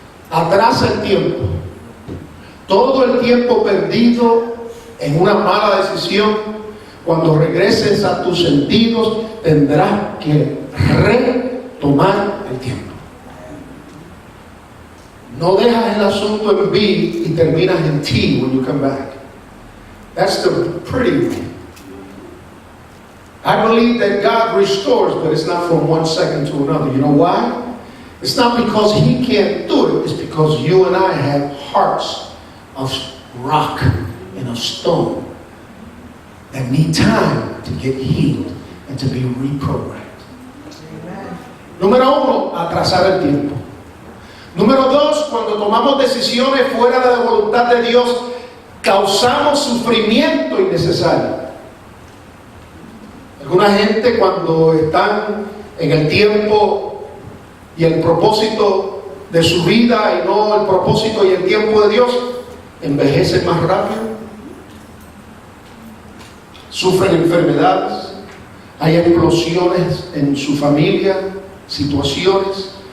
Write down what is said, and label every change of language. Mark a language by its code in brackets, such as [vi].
[es] Atrasa el tiempo. Todo el tiempo perdido en una mala decisión, cuando regreses a tus sentidos, tendrás que retomar el tiempo. No dejas el asunto en B y terminas en T [en] when you come back. That's the pretty way. I believe that God restores, but it's not from one second to another. You know why? It's not because He can't do it. It's because you and I have hearts of rock and of stone that need time to get healed and to be reprogrammed. [es] Número uno, atrasar el tiempo. Número dos, cuando tomamos decisiones fuera de la voluntad de Dios, causamos sufrimiento innecesario. Alguna gente, cuando están en el tiempo y el propósito de su vida y no el propósito y el tiempo de Dios, envejecen más rápido, sufren enfermedades, hay explosiones en su familia, situaciones.